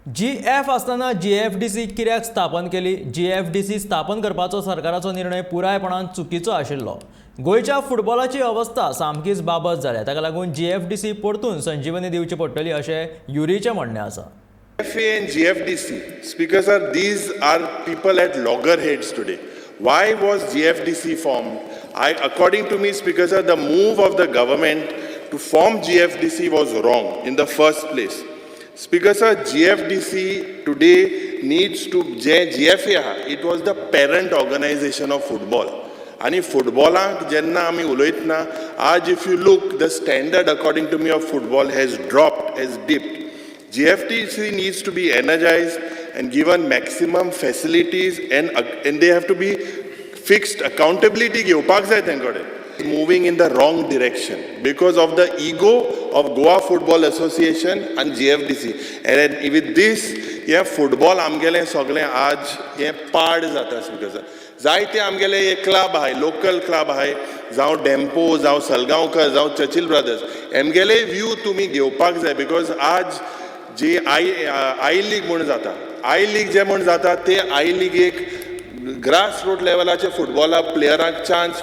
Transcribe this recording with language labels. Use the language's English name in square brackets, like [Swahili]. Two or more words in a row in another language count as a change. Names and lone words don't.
[Konkani] GF आसतना GFDC कित्याक स्थापन केली? GFDC स्थापन करपाचो सरकाराचो निर्णय पुरायपणान चुकीचो आशिल्लो. गोंयच्या फुटबॉलाची अवस्था सामकीच बाबत जाल्या. ताका लागून GFDC परतून संजीवनी दिवची पडटली अशें युरीचें म्हणणें आसा. [English] FA and GFDC, Speaker sir, these are people at loggerheads today. Why was GFDC formed? According to me, Speaker sir, the move of the government to form GFDC was wrong in the first place. Speaker sir, GFDC today needs to, GFA, it was the parent organization of football. And football, [Konkani] जेन्ना आमी उलयतना, [English] aaj if you look, the standard according to me of football has dropped, has dipped. GFDC needs to be energized and given maximum facilities and they have to be fixed accountability [Konkani] घेवपाक जाय तेंकडे. [English] Moving in the wrong direction because of the ego of Goa Football Association and GFDC. And with this, yeah, football [Konkani] आमगेले सगळे आज हे पाड जाता because जायते आमगेले हे क्लब आहाय, [English] local club [Konkani] आहाय, जावं डेम्पो, जावं सलगांवकर, जावं चर्चिल ब्रदर्स, एमगेले व्यू तुम्ही घेवपाक जाय because आज जे आय लीग म्हणून जाता, आय लीग जे म्हणून जाता ते आय लीग एक [English] grass root [Konkani] लेवलाचे फुटबॉला प्लेयरांक चान्स